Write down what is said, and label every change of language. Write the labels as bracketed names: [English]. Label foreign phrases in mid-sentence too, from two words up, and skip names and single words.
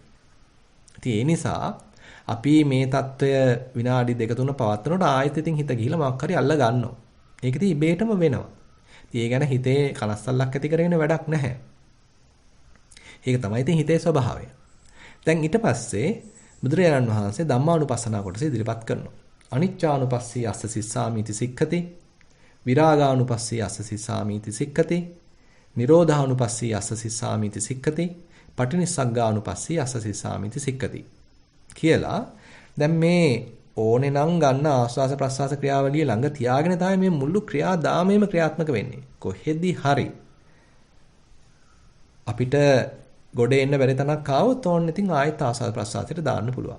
[Sinhala] ඉතින් ඒ නිසා අපි මේ தত্ত্বය විනාඩි 2-3 පවත්වනකොට ආයෙත් ඉතින් හිත ගිහිලා මොකක් හරි අල්ල ගන්නවා. ඒක ඉතින් ඉබේටම වෙනවා. ඉතින් ඒ ගැන හිතේ කලස්සල්ලක් ඇති කරගෙන වැඩක් නැහැ. ඒක තමයි ඉතින් හිතේ ස්වභාවය. දැන් ඊට පස්සේ බුදුරජාණන් වහන්සේ ධම්මානුපස්සනා කොටස ඉදිරිපත් කරනවා. [Pali] අනිච්චානුපස්සී අස්ස සිස්සාමිති සික්ඛති. විරාගානුපස්සී අස්ස සිස්සාමිති සික්ඛති. නිරෝධානුපස්සී අස්ස සිස්සාමිති සික්ඛති. පටිනිස්සග්ගානුපස්සී අස්ස සිස්සාමිති සික්ඛති. [Sinhala] කියලා දැන් මේ ඕනේ නම් ගන්න ආස්වාස ප්‍රස්වාස ක්‍රියාවලිය ළඟ තියාගෙන තමයි මේ මුළු ක්‍රියාදාමයේම ක්‍රියාත්මක වෙන්නේ. කොහෙදි හරි අපිට ගොඩ එන්න බැරි තැනක් ආවොත් ඕන්න ඉතින් ආයෙත් ආස්වාද ප්‍රස්වාසයට දාන්න පුළුවන්.